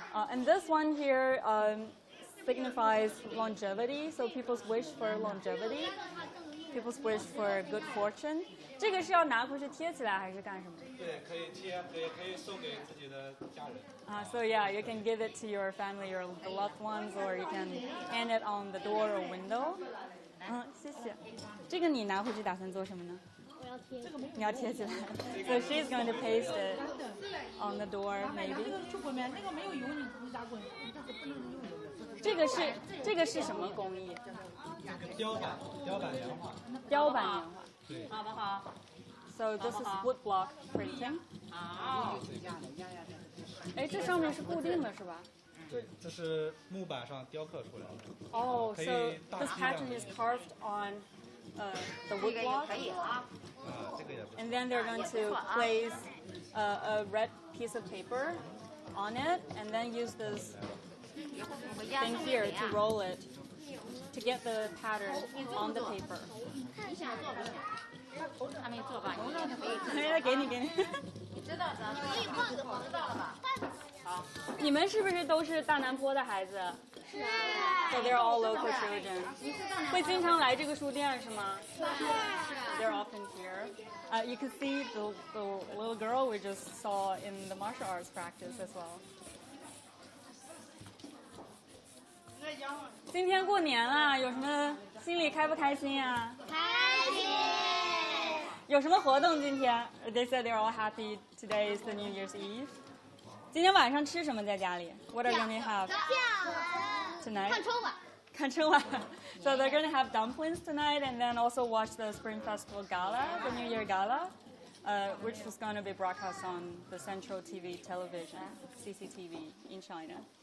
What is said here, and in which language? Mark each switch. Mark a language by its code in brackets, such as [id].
[en] And this one here signifies longevity, so people's wish for longevity. people's wish for good fortune. [zh] 这个是要拿回去贴起来还是干什么？对，可以贴，也可以送给自己的家人。 [en] So yeah, you can give it to your family or the loved ones, or you can hang it on the door or window. [zh] 谢谢。这个你拿回去打算做什么呢？我要贴。你要贴起来。 [en] So she's going to paste it on the door, maybe. [zh] 去滚面，那个没有油，你回家滚，这是不能用油的。这个是什么工艺？雕版岩画。雕版岩画。对。好不好 [en] ？So this is wood block printing. [zh] 哎，这上面是固定的是吧？对，这是木板上雕刻出来的。 [en] Oh, so this pattern is carved on the wood block. [zh] 这个也不错。 [en] And then they're going to place a red piece of paper on it, and then use this thing here to roll it to get the pattern on the paper. [zh] 还没做吧？来，给你。知道的，可以换个房子了吧？好。你们是不是都是大南坡的孩子？是。 [en] So they're all local children. [zh] 会经常来这个书店是吗？是。 [en] They're often here. You can see the little girl we just saw in the martial arts practice as well. [zh] 今天过年了，有什么心里开不开心啊？开心。有什么活动今天 [en] ？They said they're all happy. Today is the New Year's Eve. [zh] 今天晚上吃什么在家里 [en] ？What are you going to have tonight? [zh] 看春晚。看春晚。 [en] So they're going to have dumplings tonight, and then also watch the Spring Festival Gala, the New Year Gala, which was going to be broadcast on the Central TV Television, CCTV, in China.